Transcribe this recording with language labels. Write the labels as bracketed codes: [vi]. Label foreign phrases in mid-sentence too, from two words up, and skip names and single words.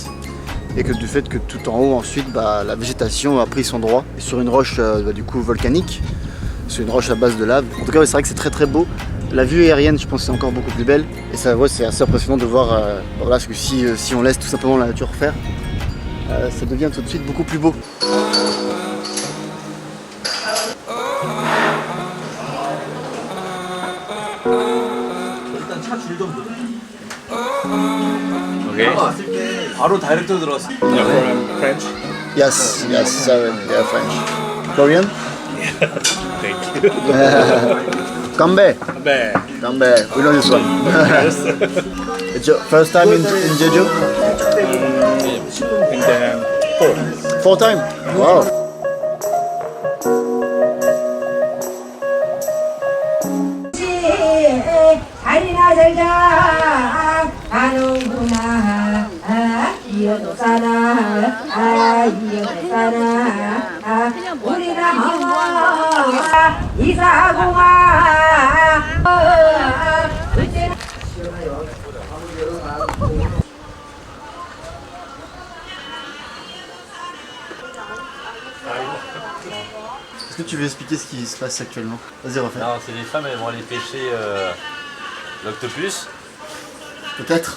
[fr] Et que du fait que tout en haut ensuite la végétation a pris son droit et sur une roche du coup volcanique, sur une roche à base de lave. En tout cas c'est vrai que c'est très très beau. La vue aérienne, je pense, c'est encore beaucoup plus belle. Et ça, ouais, c'est assez impressionnant de voir parce que si on laisse tout simplement la nature faire, ça devient tout de suite beaucoup plus beau. Okay. [ko] 바로 다이렉트 들어왔어. [en] You're from French? Yes, sorry, yeah, French. Korean? Thank you. Kambe. [ko] 네. Kambe. [en] We know this one. It's your first time in Jeju? And then 4. 4 time? Wow. [ko] 자리나 살자 가는구나 이어도 사나 이어도 사나 우리가 하와 이사고가 [fr] Est-ce que tu veux expliquer ce qui se passe actuellement? Vas-y, refais. Non, c'est les femmes, elles vont aller pêcher l'octopus.